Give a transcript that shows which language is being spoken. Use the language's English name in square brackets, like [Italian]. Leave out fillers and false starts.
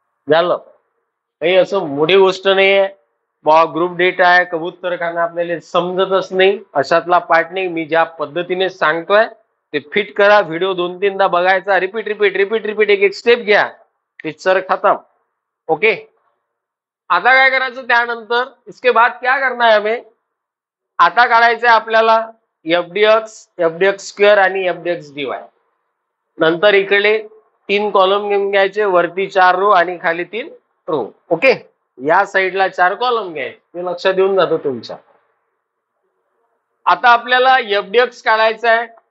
[Marathi] झालं. काही असं मोठी गोष्ट नाहीये बा. ग्रुप डेटा आहे कबूतर खाना आपल्याला समजतच नाही अशातला पार्ट नाही. मी ज्या पद्धतीने सांगतोय ते फिट करा. व्हिडिओ 2-3दा बघायचा. रिपीट रिपीट रिपीट रिपीट एक एक स्टेप घ्या. पिक्चर खतम. ओके. आता काय करायचं? त्यानंतर [Hindi] इसके बाद क्या करना है हमें? [Marathi] आता काढायचंय आपल्याला एफडीएक्स स्क्वेअर आणि एफडीएक्स डीवाय. नंतर इकडे 3 कॉलम घेऊन घ्यायचे. वरती 4 रो आणि खाली 3 रो. ओके. या साईडला 4 कॉलम घ्यायचे. ते लक्षात देऊन जातो तुमच्या. आता आपल्याला एफडीएक्स काढायचा आहे.